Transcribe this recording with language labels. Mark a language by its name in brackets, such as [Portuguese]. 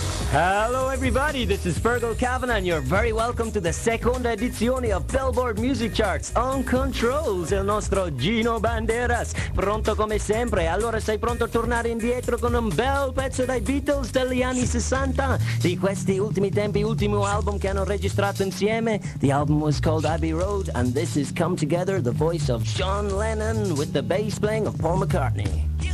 [English] Hello everybody, this is Fergal Kavanagh and you're very welcome to the [Italian] seconda edizione [English] of Billboard Music Charts. On controls, [Italian] il nostro Gino Banderas, pronto come sempre. Allora sei pronto a tornare indietro con un bel pezzo dai Beatles degli anni 60? Di questi ultimi tempi, ultimo album che hanno registrato insieme. [English] The album was called Abbey Road and this is Come Together, the voice of John Lennon with the bass playing of Paul McCartney.